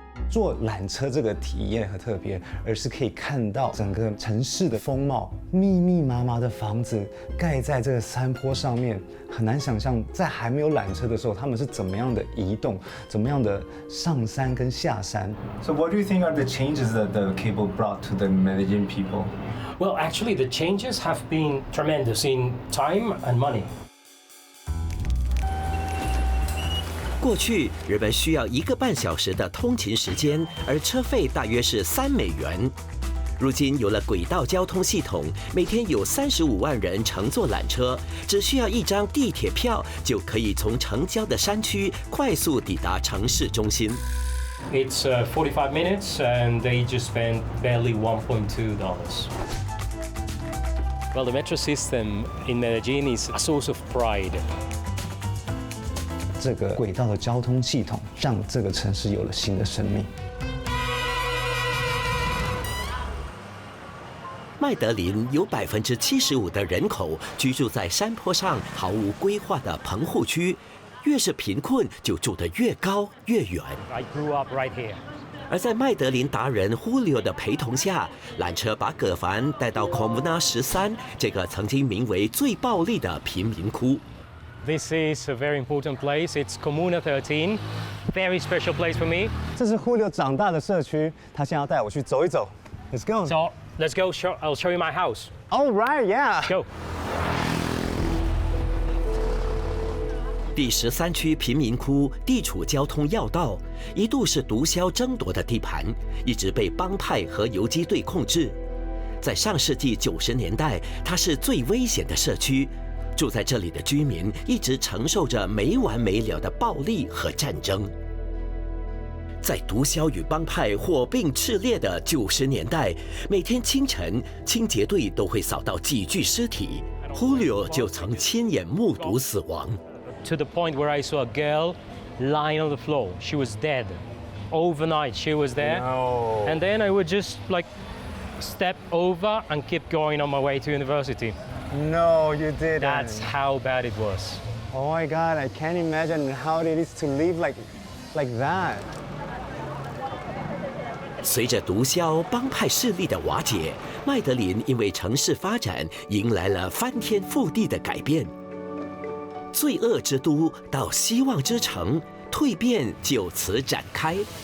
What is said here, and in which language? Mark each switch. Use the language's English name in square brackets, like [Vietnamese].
[Chinese] 坐缆车这个体验很特别，而是可以看到整个城市的风貌，密密麻麻的房子盖在这个山坡上面，很难想象在还没有缆车的时候，他们是怎么样的移动，怎么样的上山跟下山。 [English] So what do you think are the changes that the cable brought to the Medellin people? Well, actually, the changes have been tremendous in time and money. [Chinese] 过去人们需要1个半小时的通勤时间，而车费大约是3美元。如今有了轨道交通系统，每天有35万人乘坐缆车，只需要1张地铁票就可以从城郊的山区快速抵达城市中心。 [English] It's 45 minutes, and they just spent barely $1.2. Well, the metro system in Medellin is a source of pride. [Chinese] 这个轨道的交通系统让这个城市有了新的生命。麦德林有75%的人口居住在山坡上毫无规划的棚户区，越是贫困就住得越高越远。 [English] I grew up right here. [Chinese] 而在麦德林达人Julio的陪同下，缆车把葛凡带到Comuna 13这个曾经名为最暴力的贫民窟。 [English] This is a very important place. It's Comuna 13, very special place for me. [Chinese] 这是Julio长大的社区，他现在要带我去走一走。 [English] Let's go. So let's go. I'll show you my house. All right, yeah. Go. [Chinese] 第13区贫民窟地处交通要道，一度是毒枭争夺的地盘，一直被帮派和游击队控制。在上世纪90年代，它是最危险的社区。住在这里的居民一直承受着没完没了的暴力和战争。在毒枭与帮派火并炽烈的90年代，每天清晨，清洁队都会扫到几具尸体。 Julio 就曾亲眼目睹死亡。 [English] To the point where I saw a girl lying on the floor. She was dead. Overnight, she was there. No. And then I would just step over and keep going on my way to university. No, you didn't. That's how bad it was. Oh my God, I can't imagine how it is to live like that. [Chinese] 随着毒枭帮派势力的瓦解，麦德林因为城市发展迎来了翻天覆地的改变。罪恶之都到希望之城，蜕变就此展开。